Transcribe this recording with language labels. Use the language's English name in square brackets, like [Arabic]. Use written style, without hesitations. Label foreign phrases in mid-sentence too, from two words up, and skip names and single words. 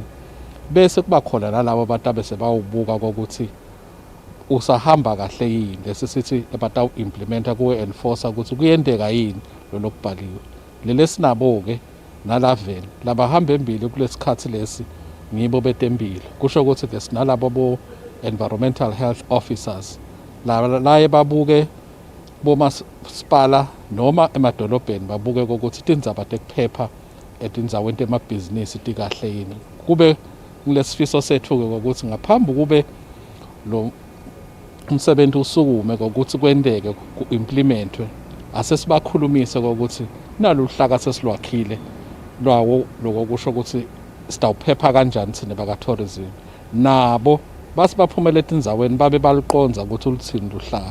[Swati] Bese kuba khona nalabo batabe sebawubuka ukuthi usahamba kahle yini lesisithi batawu implementa ku enforce ukuthi kuyendeka yini lo lokubhaliwe. Lelesinabo ke nalaveni labahamba embili kulesikhathi lesi ngibo betempilo kusho ukuthi ke sinalabo bo [English] environmental health officers [Swati] la babuke bomasipala noma emadolobheni babuke ukuthi tindzaba tekuphepha etindzaweni temabhizinisi tikahle yini. Kube kulesifiso sethu ukuthi ngaphambi kube lo umsebenzi usukume ukuthi kwendeke ku-implementwe asesibakhulumise ukuthi naloluhlaka sesilwakhile lwawo lokusho ukuthi sitawuphepha kanjani thina baka-tourism nabo basibaphumela etindzaweni babe baluqonza ukuthi uluthini luhlaka.